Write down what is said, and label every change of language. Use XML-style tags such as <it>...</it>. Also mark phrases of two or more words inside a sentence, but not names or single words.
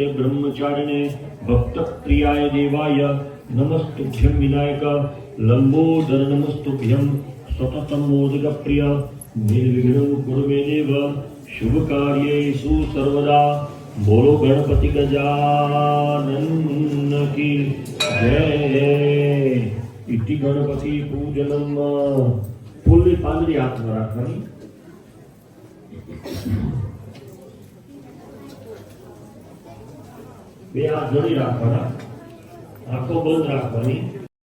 <sa>ब्रह्मचारिणे भक्त प्रियाय देवाय नमस्तुभ्यं विनायक लंबोदर नमस्तुभ्यं सततं मोदक प्रिय निर्विघ्नं कुरु मे देव. शुभ कार्येषु सर्वदा बोलो गणपति गजानन की जय. इति गणपति पूजनम.</sa> <gu>फूलनी પાંદડી હાથમાં રાખવાની. બે હાથ જોડી રાખવાના, આંખો બંધ રાખવાની.</gu>